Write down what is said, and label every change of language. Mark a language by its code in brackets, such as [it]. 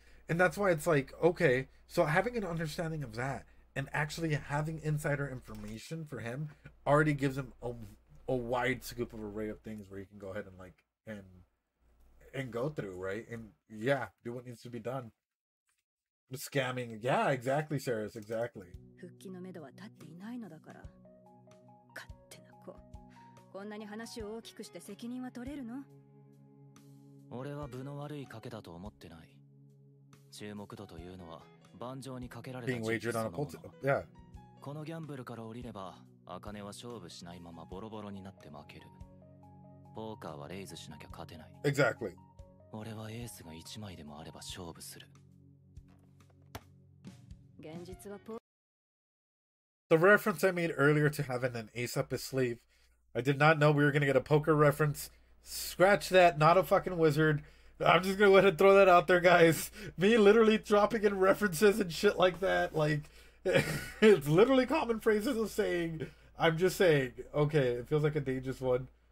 [en] And that's why it's like, okay, so having an understanding of that and actually having insider information for him already gives him a wide scope of array of things where you can go ahead and like and go through, right? And yeah, do what needs to be done. Scamming, yeah, exactly, Sarah, exactly. [ja] 復帰のめどは立っていないのだから。勝手な子。こんなに話を大きくして責任は取れるの？俺は分の悪い賭けだと思ってない。注目度というのは盤上にかけられた [en] Being wagered on a pulse, yeah. [ja] このギャンブルから降りれば、茜は勝負しないままボロボロになって負ける。ポーカーはレイズしなきゃ勝てない。 [en] Exactly. [ja] 俺はエースが1枚でもあれば勝負する。現実はポ [en] The reference I made earlier to having an ace up his sleeve, I did not know we were going to get a poker reference. Scratch that, not a fucking wizard. I'm just going to go ahead and throw that out there, guys. Me literally dropping in references and shit like that. Like, it's literally common phrases of saying, I'm just saying, okay, it feels like a dangerous one.